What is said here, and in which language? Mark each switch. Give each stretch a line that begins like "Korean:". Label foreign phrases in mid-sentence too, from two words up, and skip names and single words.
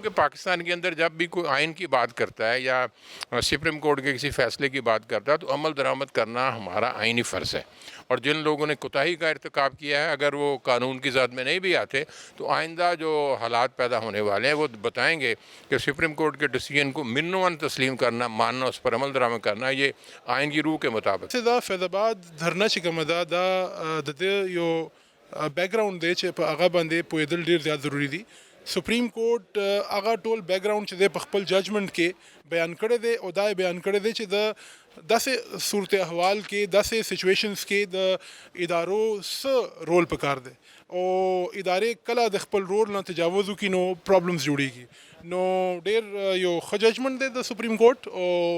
Urdu: کہ پاکستان کے اندر جب بھی کوئی آئین کی بات کرتا ہے یا سپریم کورٹ کے کسی فیصلے کی بات کرتا ہے تو عمل درآمد کرنا ہمارا آئینی فرض ہے، اور جن لوگوں نے کوتاہی کا ارتکاب کیا ہے اگر وہ قانون کی ذات میں نہیں بھی آتے تو آئندہ جو حالات پیدا ہونے والے ہیں وہ بتائیں گے کہ سپریم کورٹ کے ڈیسیژن کو منوان تسلیم کرنا، ماننا، اس پر عمل درآمد کرنا یہ آئین کی روح کے مطابق۔
Pashto: دا فیض آباد دھرنا چې کومه ده دا د دې یو بیک گراوند دی چې په هغه باندې پوهېدل ډېر زیات ضروری دي۔
English: Supreme Court
Pashto: هغه ټول بیک گراوند چې دی په خپل ججمنټ کې بیان کړی دی او دا یې بیان کړی دی چې د داسې صورت احوال کې، داسې سچویشنز کې د ادارو څه رول پکار دی او ادارې کله د خپل رول نه تجاوز وکړي نو پرابلمز جوړیږي، نو ډېر یو ښه ججمنټ دی د سپریم کورټ او